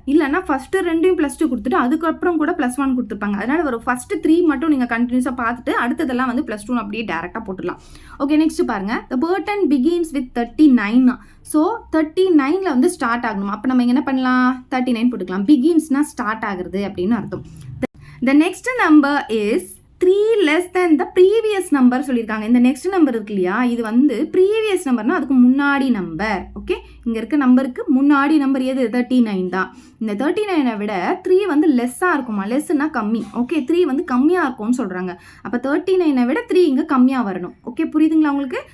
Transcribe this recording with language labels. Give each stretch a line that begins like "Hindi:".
Tamil: இல்லைன்னா ஃபஸ்ட்டு 2யும் +2 கொடுத்துட்டு அதுக்கப்புறம் கூட +1 கொடுத்துருப்பாங்க. அதனால் ஒரு ஃபஸ்ட்டு 3 மட்டும் நீங்கள் கண்டினியூஸாக பார்த்துட்டு அடுத்ததெல்லாம் வந்து +2 அப்படியே டேரெக்டாக போட்டுடலாம். ஓகே, நெக்ஸ்ட் பாருங்கள்.
English: The burden begins with 39.
Tamil: ஸோ 39ல் வந்து ஸ்டார்ட் ஆகணும். அப்போ நம்ம என்ன பண்ணலாம், 39 போட்டுக்கலாம். பிகின்ஸ்னால் ஸ்டார்ட் ஆகுறது அப்படின்னு அர்த்தம்.
English: The next number is 3 less than the previous number
Tamil: சொல்லியிருக்காங்க. இந்த நெக்ஸ்ட் நம்பர் இருக்கு இல்லையா, இது வந்து ப்ரீவியஸ் நம்பர்னா அதுக்கு முன்னாடி நம்பர். ஓகே, இங்கே இருக்க நம்பருக்கு முன்னாடி நம்பர் எது? 39 தான். இந்த 39 விட 3 வந்து லெஸ்ஸாக இருக்குமா? லெஸ்ஸுனா கம்மி. ஓகே, 3 வந்து கம்மியாக இருக்கும்னு சொல்கிறாங்க. அப்போ 39 விட 3 இங்கே கம்மியாக வரணும். ஓகே, புரியுதுங்களா உங்களுக்கு?